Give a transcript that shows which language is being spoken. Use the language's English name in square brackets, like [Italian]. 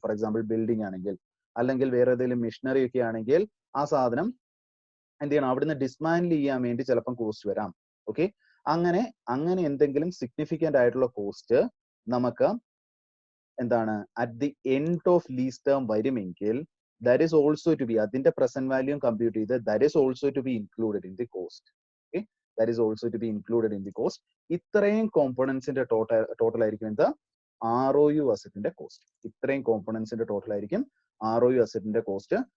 [Malayalam] For example building ആണെങ്കിൽ, അല്ലെങ്കിൽ വേറെ ഏതെങ്കിലും മെഷീനറി ഒക്കെ ആണെങ്കിൽ ആ സാധനം എന്ത് ചെയ്യണം, അവിടുന്ന് ഡിസ്മാൻഡിൽ ചെയ്യാൻ വേണ്ടി ചിലപ്പം കോസ്റ്റ് വരാം. ഓക്കെ, അങ്ങനെ എന്തെങ്കിലും സിഗ്നിഫിക്കന്റ് ആയിട്ടുള്ള കോസ്റ്റ് നമുക്ക് എന്താണ് at the end of lease term വരുമെങ്കിൽ [English] that is also to be അതിന്റെ present value compute ചെയ്ത് that is also to be included in the cost. Okay, that is also to be included in the cost. [Malayalam] ഇത്രയും കോമ്പോണൻസിന്റെ total ആയിരിക്കും എന്താ, ROU അസറ്റിന്റെ cost. ഇത്രയും കോമ്പോണൻസിന്റെ total ആയിരിക്കും ROU അസറ്റിന്റെ cost.